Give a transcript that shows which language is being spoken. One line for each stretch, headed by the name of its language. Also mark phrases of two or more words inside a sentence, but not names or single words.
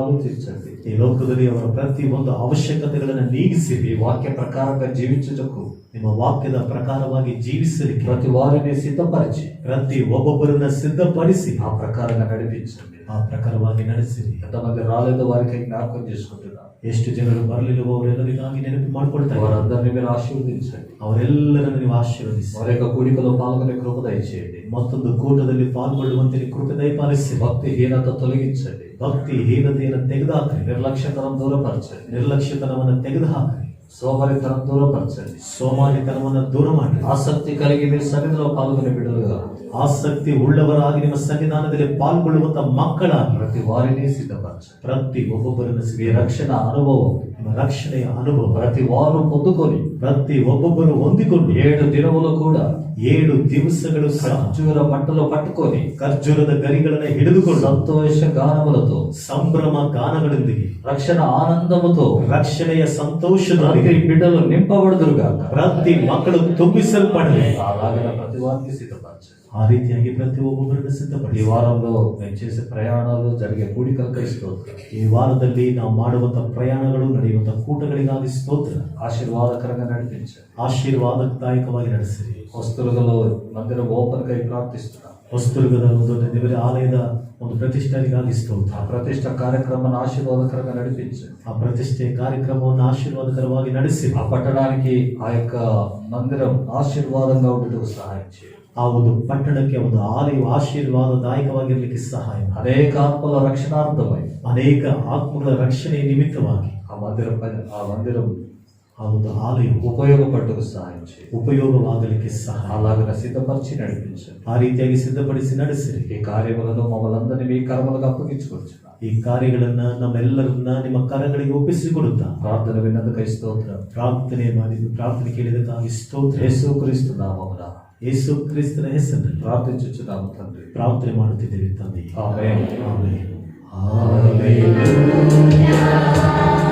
Kannada: ಈ ఈ లోಕದಲ್ಲಿ ಅವರ ಪ್ರತಿ ಒಂದು ಅವಶ್ಯಕತೆಗಳನ್ನು ನೀಗಿಸಿರಿ.
Telugu: ఈ వాక్య ప్రకారంగా జీవించుటకు
Kannada: ನಿಮ್ಮ ವಾಕ್ಯದ ಪ್ರಕಾರವಾಗಿ ಜೀವಿಸಲಿಕ್ಕೆ
Telugu: ప్రతి వారిని సిద్ధపరిచి
Kannada: ಪ್ರತಿ ಒಬ್ಬೊಬ್ಬರನ್ನ ಸಿದ್ಧಪಡಿಸಿ
Telugu: ఆ ప్రకారంగా నడిపించండి.
Kannada: ಆ ಪ್ರಕಾರವಾಗಿ ನಡೆಸಿರಿ.
Telugu: ఎంతమంది రాలేదో వారికి జ్ఞాపకం చేసుకుంటున్నారు.
Kannada: ಎಷ್ಟು ಜನರು ಬರಲಿಲ್ಲವೋ ಅವರೆಲ್ಲರಿಗಾಗಿ ನೆನಪು ಮಾಡಿಕೊಳ್ತಾರೆ.
Telugu: వారందరినీ మీరు ఆశీర్వదించండి.
Kannada: ಅವರೆಲ್ಲರನ್ನು ನೀವು ಆಶೀರ್ವದಿಸಿ.
Telugu: వారి యొక్క కూడికలో పాల్గొనే కృప దయచేయండి.
Kannada: ಮತ್ತೊಂದು ಕೂಟದಲ್ಲಿ ಪಾಲ್ಗೊಳ್ಳುವಂತೆ ಕೃಪೆ ದಯಪಾಲಿಸಿ.
Telugu: భక్తిహీనత తొలగించండి.
Kannada: ಭಕ್ತಿ ಹೀನತೆಯನ್ನು ತೆಗೆದುಹಾಕ್ರಿ.
Telugu: నిర్లక్ష్యతనం దూరపరచండి.
Kannada: ನಿರ್ಲಕ್ಷ್ಯತನವನ್ನು ತೆಗೆದುಹಾಕ್ರಿ.
Telugu: సోమరితనం దూరపరచండి.
Kannada: ಸೋಮಾರಿತನವನ್ನು ದೂರ ಮಾಡಿ.
Telugu: ఆసక్తి కలిగి మీరు సన్నిధిలో పాల్గొనే బిడ్డలుగా,
Kannada: ಆಸಕ್ತಿ ಉಳ್ಳವರಾಗಿ ನಿಮ್ಮ ಸನ್ನಿಧಾನದಲ್ಲಿ ಪಾಲ್ಗೊಳ್ಳುವಂತ ಮಕ್ಕಳಾಗಿ
Telugu: ప్రతి వారిని సిద్ధపరచండి.
Kannada: ಪ್ರತಿ ಒಬ್ಬೊಬ್ಬರನ್ನು
Telugu: మీ రక్షణ అనుభవం
Kannada: ನಿಮ್ಮ ರಕ್ಷಣೆಯ ಅನುಭವ
Telugu: ప్రతి వారు పొందుకొని
Kannada: ಪ್ರತಿ ಒಬ್ಬೊಬ್ಬರು ಹೊಂದಿಕೊಂಡು
Telugu: 7 దినములు కూడా
Kannada: 7 ದಿವಸಗಳು ಸಹ
Telugu: ఖర్జూర మంటలో పట్టుకొని
Kannada: ಖರ್ಜೂರದ ಗರಿಗಳನ್ನು ಹಿಡಿದುಕೊಂಡು
Telugu: సంతోష గానములతో
Kannada: ಸಂಭ್ರಮ ಗಾನಗಳೊಂದಿಗೆ
Telugu: రక్షణ ఆనందముతో
Kannada: ರಕ್ಷಣೆಯ
Telugu: ప్రతి
Kannada: ಸಂತೋಷದೊಂದಿಗೆ
Telugu: బిడ్డలు నింపబడుదురుగాక.
Kannada: ಪ್ರತಿ ಮಕ್ಕಳು ತುಂಬಿಸಲ್ಪಡಲಿ.
Telugu: అలాగే ప్రతి వారిని సిద్ధపరచండి.
Kannada: ಆ ರೀತಿಯಾಗಿ ಪ್ರತಿ ಒಬ್ಬೊಬ್ಬರನ್ನು
Telugu: ఈ
Kannada: ಸಿದ್ಧಪಡಿಸಿ.
Telugu: వారంలో మేము చేసే ప్రయాణాలు జరిగే కూడికలకై స్తోత్రం.
Kannada: ಈ ವಾರದಲ್ಲಿ ನಾವು ಮಾಡುವಂತ ಪ್ರಯಾಣಗಳು ನಡೆಯುವಂತ ಕೂಟಗಳಿಗಾಗಿ ಸ್ತೋತ್ರ.
Telugu: ఆశీర్వాదకరంగా నడిపించండి.
Kannada: ಆಶೀರ್ವಾದದಾಯಕವಾಗಿ ನಡೆಸಿರಿ.
Telugu: వస్తువులలో మందిరం ఓపెన్ కై ప్రార్థిస్తున్నాం.
Kannada: ವಸ್ತುರ್ಗದ ಒಂದು ದೇವರ ಆಲಯದ ಒಂದು ಪ್ರತಿಷ್ಠೆಗಾಗಿ ಸ್ತೋತ್ರ.
Telugu: ఆ ప్రతిష్ట కార్యక్రమాన్ని ఆశీర్వాదకరంగా నడిపించండి.
Kannada: ಆ ಪ್ರತಿಷ್ಠೆ ಕಾರ್ಯಕ್ರಮವನ್ನು ಆಶೀರ್ವಾದಕರವಾಗಿ ನಡೆಸಿ.
Telugu: ఆ పట్టణానికి ఆ యొక్క మందిరం ఆశీర్వాదంగా ఉండటకు సహాయం చేయండి.
Kannada: ಆ ಒಂದು ಪಟ್ಟಣಕ್ಕೆ ಒಂದು ಆಲಯವು ಆಶೀರ್ವಾದದಾಯಕವಾಗಿರ್ಲಿಕ್ಕೆ ಸಹಾಯ ಮಾಡಿ.
Telugu: అనేక ఆత్మల రక్షణార్థమై
Kannada: ಅನೇಕ ಆತ್ಮಗಳ ರಕ್ಷಣೆ ನಿಮಿತ್ತವಾಗಿ
Telugu: ఆ మందిరం
Kannada: ಆ ಒಂದು ಆಲಯವು
Telugu: ఉపయోగపడటకు సహాయం చేయండి.
Kannada: ಉಪಯೋಗವಾಗಲಿಕ್ಕೆ ಸಹಾಯ.
Telugu: అలాగ సిద్ధపరిచి నడిపించండి.
Kannada: ಆ ರೀತಿಯಾಗಿ ಸಿದ್ಧಪಡಿಸಿ ನಡೆಸಿರಿ.
Telugu: ఈ కార్యములను మమ్మల్ని అందరినీ మీ కర్మలకు అప్పగించుకొచ్చున్నాం.
Kannada: ಈ ಕಾರ್ಯಗಳನ್ನ ನಮ್ಮೆಲ್ಲರನ್ನ ನಿಮ್ಮ ಕರಗಳಿಗೆ ಒಪ್ಪಿಸಿಕೊಡುತ್ತಾ
Telugu: ప్రార్థన విన్నందుకై స్తోత్రం.
Kannada: ಪ್ರಾರ್ಥನೆ ಕೇಳಿದಕ್ಕಾಗಿ ಸ್ತೋತ್ರ.
Telugu: యేసుక్రీస్తు నామమున
Kannada: ಯೇಸು ಕ್ರಿಸ್ತನ ಹೆಸರಿನಲ್ಲಿ
Telugu: ప్రార్థించుచున్నాము తండ్రి.
Kannada: ಪ್ರಾರ್ಥನೆ ಮಾಡುತ್ತಿದ್ದೇವೆ ತಂದೆ. ಆಮೆನ್. ಆಮೆನ್.
Telugu: హల్లెలూయా.